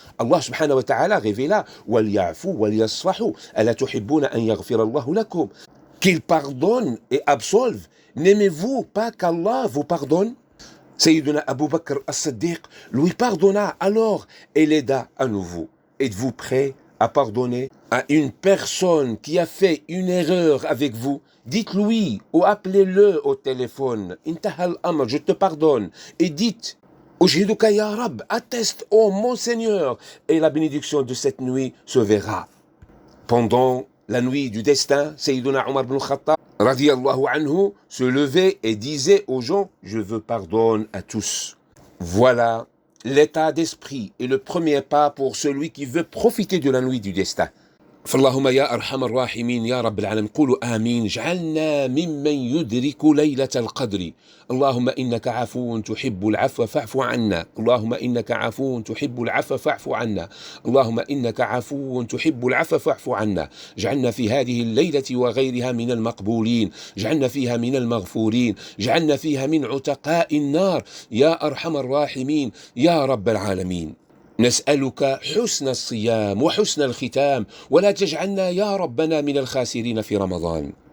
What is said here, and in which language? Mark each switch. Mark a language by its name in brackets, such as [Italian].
[French] Allah subhanahu wa ta'ala révéla [Arabic] وَلْيَعْفُوا وَلْيَصْفَحُوا أَلَا تُحِبُّونَ أَنْ يَغْفِرَ اللَّهُ لَكُمْ. [French] Qu'il pardonne et absolve. N'aimez-vous pas qu'Allah vous pardonne? Sayyiduna Abu Bakr as-Siddiq lui pardonna alors et l'aida à nouveau. Êtes-vous prêt à pardonner à une personne qui a fait une erreur avec vous? Dites-lui ou appelez-le au téléphone. [Arabic] Intahal amr, [French] je te pardonne. Et dites, [Arabic] Ujhiduka ya Rab, [French] atteste, oh mon Seigneur. Et la bénédiction de cette nuit se verra. Pendant la nuit du destin, Sayyiduna Omar ibn Khattab radiyallahu anhu se levait et disait aux gens, je veux pardon à tous. Voilà l'état d'esprit et le premier pas pour celui qui veut profiter de la nuit du destin. [Arabic] فاللهم يا أرحم الراحمين يا رب العالمين قولوا آمين اجعلنا ممن يدرك ليلة القدر اللهم إنك عفو تحب العفو فاعف عنا اللهم إنك عفو تحب العفو فاعف عنا اللهم إنك عفو تحب العفو فاعف عنا اجعلنا في هذه الليلة وغيرها من المقبولين اجعلنا فيها من المغفورين اجعلنا فيها من عتقاء النار يا أرحم الراحمين يا رب العالمين نسألك حسن الصيام وحسن الختام ولا تجعلنا يا ربنا من الخاسرين في رمضان